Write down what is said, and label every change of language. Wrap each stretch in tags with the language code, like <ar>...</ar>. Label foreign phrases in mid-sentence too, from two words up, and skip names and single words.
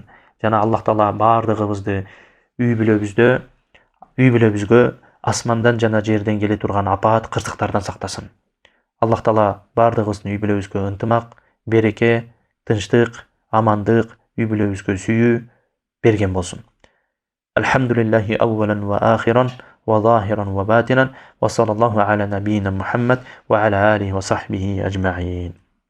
<ky>Жана Аллах Таала бардыгыбызды үй бүлөбүзгө асмандан жана жерден келе турган апаат, кырсыктардан сактасын. Аллах Таала бардыгыбыздын үй бүлөбүзгө ынтымак, береке, тынчтык, амандык, үй бүлөбүзгө сүйүү берген болсун.</ky> <ar>الحمد لله أولا وآخرا وظاهرا وباطنا وصلى الله على نبينا محمد وعلى آله وصحبه أجمعين.</ar>